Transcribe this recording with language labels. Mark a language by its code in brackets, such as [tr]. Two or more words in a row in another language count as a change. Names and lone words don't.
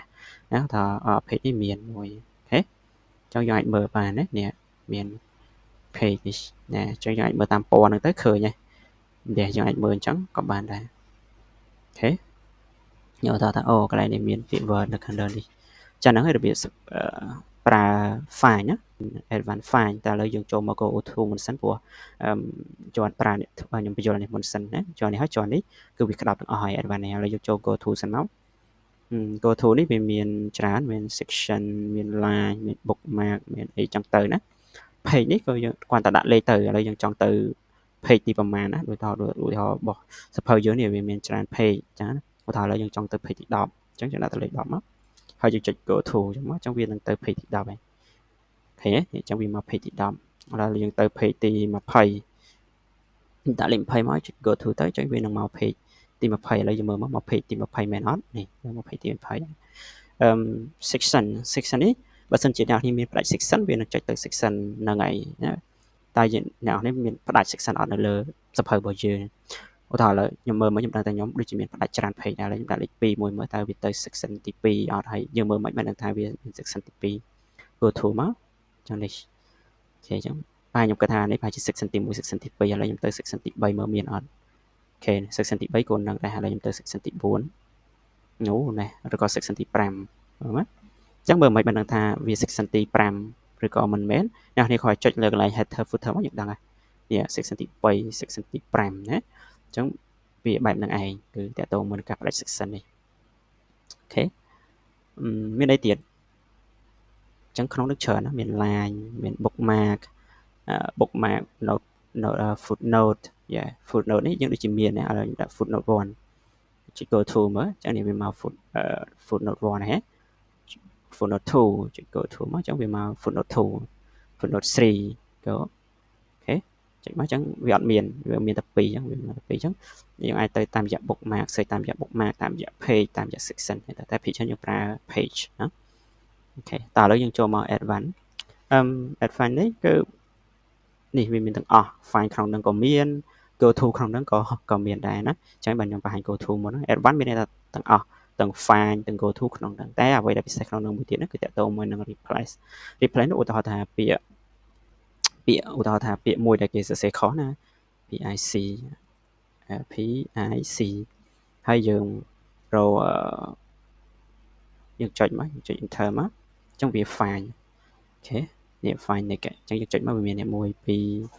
[km] ណាថា page នេះមានមួយអូខេអញ្ចឹងយើងអាចមើលបានណានេះមាន page នេះណាអញ្ចឹងយើងអាចមើលតាមពណ៌ហ្នឹងទៅឃើញហើយដែលយើងអាចមើលអញ្ចឹងក៏បានដែរអូខេខ្ញុំថាអូកន្លែងនេះមានពាក្យ Word នៅខាងលើនេះចឹងហ្នឹងហើយរបៀបប្រើ find ណា [en] advanced find [km] តែឥឡូវយើងចូលមក [en] go to [km] មុនសិនព្រោះជាន់ប្រើនេះខ្ញុំបញ្យល់នេះមុនសិនណាជាន់ នេះហើយជាន់នេះគឺវាក្តាប់ទាំងអស់ហើយ advanced នេះឥឡូវយើងចូល [en] go to [km] សិនមក [en] go to [km] នេះវាមានច្រើនមាន section មាន line មាន bookmark មានអីចឹងទៅណា page នេះក៏យើងគ្រាន់តែដាក់លេខទៅឥឡូវយើងចង់ទៅ page ទីប្រមាណណាដូចថាឧទាហរណ៍របស់សភៅយើងនេះវាមានច្រើន page ចឹងណាឧទាហរណ៍ឥឡូវយើងចង់ទៅ page ទី10អញ្ចឹងយើងដាក់ទៅលេខ10មកហើយយើងចុច [en] go to [km] អញ្ចឹងមកអញ្ចឹងវានឹងទៅ page ទី10ហើយឃើញទេអញ្ចឹងវាមក page ទី10ឥឡូវយើងទៅ page ទី 20ដាក់លេខ20មកចុច [en] go to [km] ទៅអញ្ចឹងវានឹងមក page ទី20ឥឡូវយើងមើលមក page ទី20មែនអត់នេះមក page ទី20section នេះបើសិនជាអ្នកនេះមានផ្ដាច់ section វានឹងចុចទៅ section ហ្នឹងហើយណាតែអ្នកនេះមានផ្ដាច់ section អត់នៅលើសភៅរបស់យើងឧទាហរណ៍ឥឡូវខ្ញុំមើលមកខ្ញុំដឹងតែខ្ញុំដូចជាមានផ្ដាច់ច្រើន page ដែរឥឡូវខ្ញុំដាក់លេខ2មួយមើលតើវាទៅ section ទី2អត់ហើយយើងមើលមិន បានដឹងថាវាមាន section ទី2 [en] go to [km] មកចឹងនេះអូខេចឹងបាទខ្ញុំគិតថានេះប្រហែលជា section ទី1 section ទី2ឥឡូវខ្ញុំទៅ section ទី3មើលមានអត់អូខេ section ទី3គោលនឹងដែរឥឡូវខ្ញុំទៅ section ទី4នោះណែឬក៏ section ទី5មើលមកចឹងមើលមិនបានដឹងថាវា section ទី 5ឬក៏មិនមែនអ្នកនេះគ្រាន់ចុចលើកន្លែង [en] header footer [km] មកយើងដឹងហើយនេះ section ទី3 section ទី5ណាអញ្ចឹងវាបែបហ្នឹងឯងគឺតើតើមុនការផ្ដាច់ section នេះអូខេមានអីទៀតអញ្ចឹងក្នុងនេះច្រើនណាមាន line មាន [en] bookmark note footnote footnote [km] នេះយើងដូចជាមានណាឥឡូវខ្ញុំដាក់ footnote 1ចុច [en] go to [km] មើលអញ្ចឹងនេះវាមក footnote 1ហ្នឹង footnote 2ចុច [en] go to [km] មកអញ្ចឹងវាមក [en] footnote 2 footnote 3 go [km] អូខេចុចមកអញ្ចឹងវាអត់មានវាមានតែ2អញ្ចឹងវាមានតែ2អញ្ចឹងយើងអាចទៅតាមរយៈ bookmark សេតាមរយៈ bookmark តាមរយៈ page តាមរយៈ section តែ page យើងប្រើ page ណាអូខេតើឥឡូវយើងចូលមក [en] advanced advanced [km] នេះគឺនេះវាមានទាំងអស់ find ក្នុងហ្នឹងក៏មាន [en] go to [km] ក្នុងហ្នឹងក៏មានដែរណាអញ្ចឹងបើខ្ញុំបង្ហាញ [en] go to [km] មុនហ្នឹង advanced មានន័យថាទាំងអស់ទាំង find ទាំង [en] go to [km] ក្នុងហ្នឹងតែអ្វីដែលពិសេសក្នុងហ្នឹងមួយទៀតគឺតើតើមួយនឹង replace នោះឧទាហរណ៍ថាពាក្យឧទាហរណ៍ថាពាក្យមួយដែលគេសរសេរខុសណា pic ហើយយើងរកយើងចុចមកចុច enter មកអញ្ចឹងវា find អូខេនេះ [en] find nick [km] អញ្ចឹងយើងចុចមកវាមាននេះ1 2